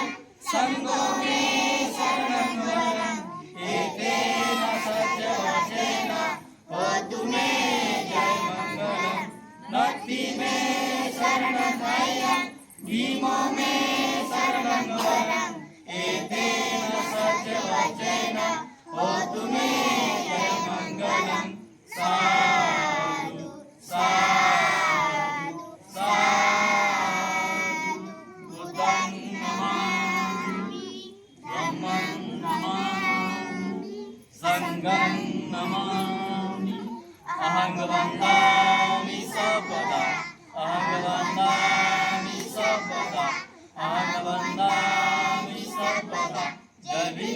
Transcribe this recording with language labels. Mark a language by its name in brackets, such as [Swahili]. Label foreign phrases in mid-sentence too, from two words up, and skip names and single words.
[Pali] संघो में शरणं वयं एतेन सत्यवचेन होतु मे जय मंगलम् नदी में शरणं वयं भीमो में शरणं वयं एतेन सत्यवचेन होतु मे जय मंगलम् साधु साधु साधु बुद्धं नमामि धम्मं नमामि संघं नमामि अहं वन्दामि सर्वदा अहं वन्दामि सर्वदा अहं वन्दामि सर्वदा [Marathi] जय भीम